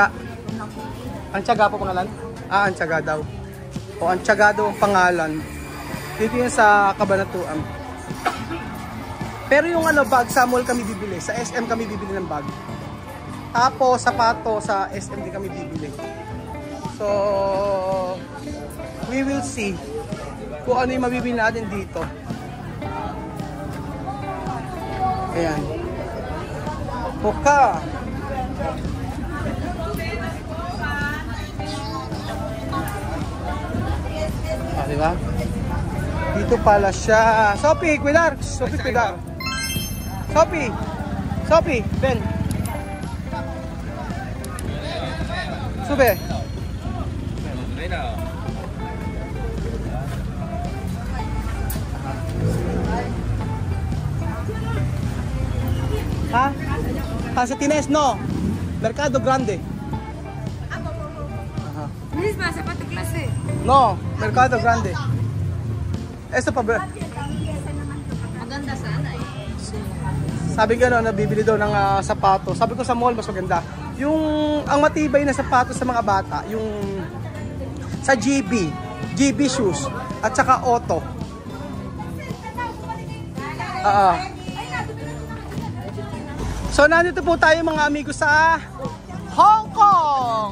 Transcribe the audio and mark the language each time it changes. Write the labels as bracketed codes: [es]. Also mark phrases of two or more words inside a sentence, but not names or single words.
[tl] Ang Tiyaga po pangalan? Ang Tiyaga daw. O ang Tiyaga daw ang pangalan. Dito yun sa Cabanatuan. Pero yung bag, sa mall kami bibili. Sa SM kami bibili ng bag. Tapos sapato sa SM din kami bibili. [en] So, we will see [tl] kung ano yung mabibili natin dito. Ayan. Puka. Diba? Dito pala siya. [es] Sophie, cuidar. Sophie, cuidar. Sophie. Sophie, ven. Sube. [tl] Ha? Sa Tines, no? Mercado Grande. [es] Misma, sapato clase. No, Mercado Grande. Esto [tl] pa ba? Maganda sana eh. Sabi gano'n, nabibili daw ng sapato. Sabi ko sa mall, mas maganda. Yung, ang matibay na sapato sa mga bata, yung sa GB shoes, at saka Otto. So, nandito po tayo mga amigo sa Hong Kong!